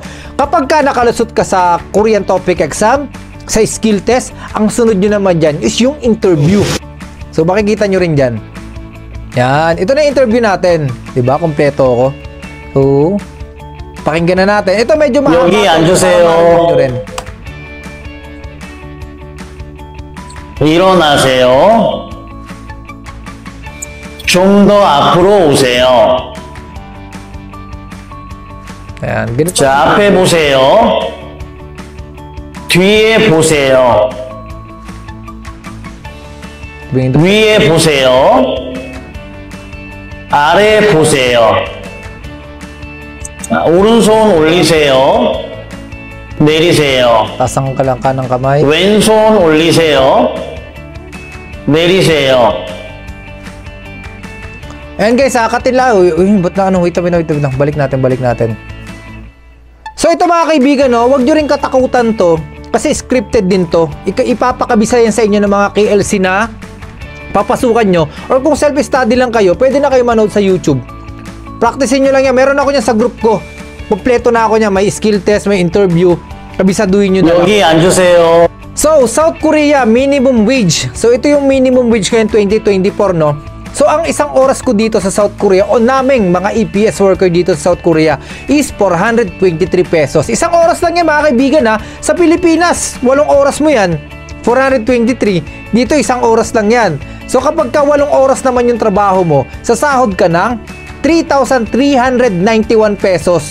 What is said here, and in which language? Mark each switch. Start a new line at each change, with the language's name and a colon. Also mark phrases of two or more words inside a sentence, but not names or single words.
Filipino: Kapag ka nakalusot ka sa
English: Korean topic exam,
Filipino: sa
English: skill test,
Filipino: ang sunod nyo naman dyan is yung interview. So makikita nyo rin dyan. Yan. Ito na yung interview natin. Diba? Kompleto ako. So, pakinggan na natin. Ito medyo mahaba.
Korean: 여기 앉으세요. 일어나세요. 좀 더 앞으로 오세요.
Filipino: Ayan. Ganito.
Korean: 자, 앞에 보세요. 뒤에 보세요. 위에 보세요. 아래 보세요. 오른손 올리세요. 내리세요.
Filipino: Tasang ka lang kanang kamay.
Korean: 왼손 올리세요. 내리세요.
Filipino: Ayan guys, katila. Uy, ba't na wait lang. Balik natin. So ito mga kaibigan, no, wag nyo rin katakutan to. Kasi scripted din to. Ipapakabisa yan sa inyo ng mga KLC na papasukan nyo. Or kung self-study lang kayo, pwede na kayo manood sa YouTube. Practicein nyo lang yan. Meron ako niyan sa group ko. Kompleto na ako niyan. May
English: skill test,
Filipino: may interview. Kabisaduhin nyo na lang.
Korean: 여기 앉으세요.
Filipino: So, South Korea,
English: minimum wage.
Filipino: So, ito yung
English: minimum wage
Filipino: ngayon 2024, no? So, ang isang oras ko dito sa South Korea o naming mga
English: EPS worker
Filipino: dito sa South Korea is 423 pesos. Isang oras lang yan mga kaibigan ha. Sa Pilipinas, 8 oras mo yan. 423. Dito isang oras lang yan. So, kapag ka 8 oras naman yung trabaho mo, sasahod ka ng 3,391 pesos.